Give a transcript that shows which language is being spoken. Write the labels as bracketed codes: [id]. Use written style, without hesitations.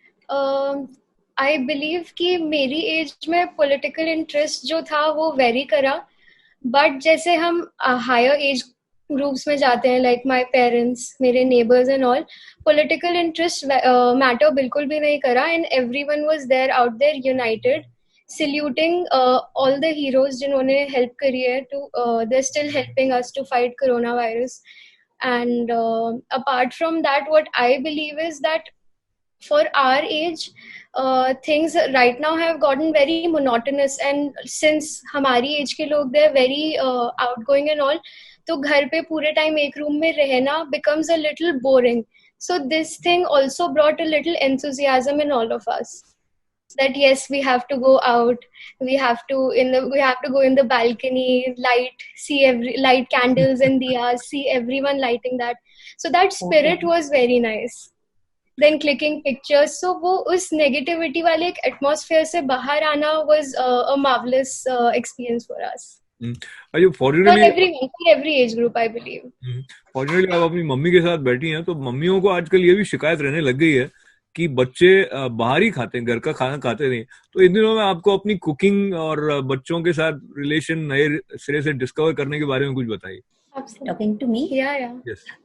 [en] I believe [hi] कि मेरी [en] age में political interest [hi] जो था वो [en] very करा, but [hi] जैसे हम [en] higher age groups [hi] में जाते हैं, [en] like my parents, मेरे neighbours and all, political interest matter [hi] बिल्कुल भी नहीं करा, [en] and everyone was there out there united, saluting all the heroes [hi] जिन्होंने हेल्प करी है [en] To they still helping us to fight corona virus. And apart from that, what I believe is that for our age, things right now have gotten very monotonous, and since [hi] हमारी age के लोग [en] they are very outgoing and all, [hi] तो घर पे पूरे time एक room में रहना [en] becomes a little boring. So this thing also brought a little enthusiasm in all of us, that yes, we have to go out, we have to go in the balcony, light candles and diyas, see everyone lighting that. So that spirit was very nice. Then clicking pictures, so [hi] वो उस negativity वाले एक atmosphere से बाहर आना [en] was a marvelous experience for us. Fortunately, for every age group, I believe. [hi] Fortunately, आप अपनी mummy के साथ बैठी हैं, तो मम्मियों को आजकल ये भी शिकायत रहने लग गई है कि बच्चे बाहर ही खाते हैं, घर का खाना खाते नहीं। तो इन दिनों में आपको अपनी कुकिंग और बच्चों के साथ रिलेशन नए सिरे से डिस्कवर करने के बारे में कुछ बताइए। [en] Talking to me? Yes,